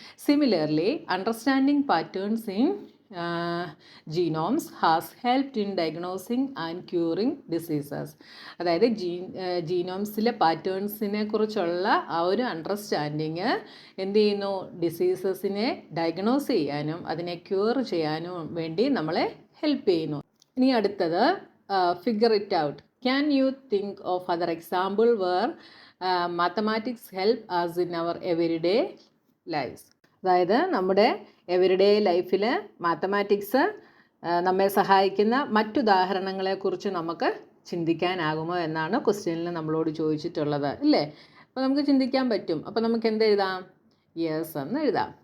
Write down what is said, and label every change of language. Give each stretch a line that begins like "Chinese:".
English: Similarly understanding patterns in genomes has helped in diagnosing and curing diseases.
Malayalam: അതായത് ജീനോംസിലെ പാറ്റേൺസിനെ കുറിച്ചുള്ള ആ ഒരു അണ്ടർസ്റ്റാൻഡിങ് എന്ത് ചെയ്യുന്നു? ഡിസീസസിനെ ഡയഗ്നോസ് ചെയ്യാനും അതിനെ ക്യൂർ ചെയ്യാനും വേണ്ടി നമ്മളെ ഹെൽപ്പ് ചെയ്യുന്നു. ഇനി അടുത്തത് figure it out.
English: Can you think of other example where mathematics help us in our everyday lives?
Malayalam: അതായത് നമ്മുടെ എവരിഡേ ലൈഫിൽ മാത്തമാറ്റിക്സ് നമ്മെ സഹായിക്കുന്ന മറ്റുദാഹരണങ്ങളെക്കുറിച്ച് നമുക്ക് ചിന്തിക്കാനാകുമോ എന്നാണ് ക്വസ്റ്റ്യനിൽ നമ്മളോട് ചോദിച്ചിട്ടുള്ളത്, ഇല്ലേ? അപ്പോൾ നമുക്ക് ചിന്തിക്കാൻ പറ്റും. അപ്പോൾ നമുക്ക് എന്തെഴുതാം? യെസ് എന്ന് എഴുതാം.